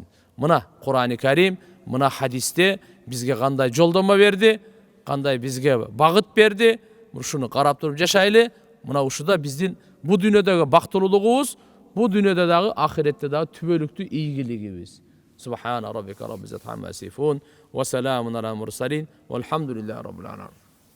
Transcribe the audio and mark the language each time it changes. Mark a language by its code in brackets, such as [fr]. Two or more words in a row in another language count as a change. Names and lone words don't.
[ky] Мына Кур'ани Карим, мына хадисте бизге кандай жолдомо берди, кандай бизге багыт берди. Ушуну карап туруп жашайлы. Мына ушуда биздин бу дүйнөдөгү бактылуулугубуз, бу дүйнөдө дагы ахиретте дагы түбөлүктүү ийгилигибиз. [ar] سبحان ربك رب العزة عما يصفون وسلام على المرسلين والحمد لله رب العالمين.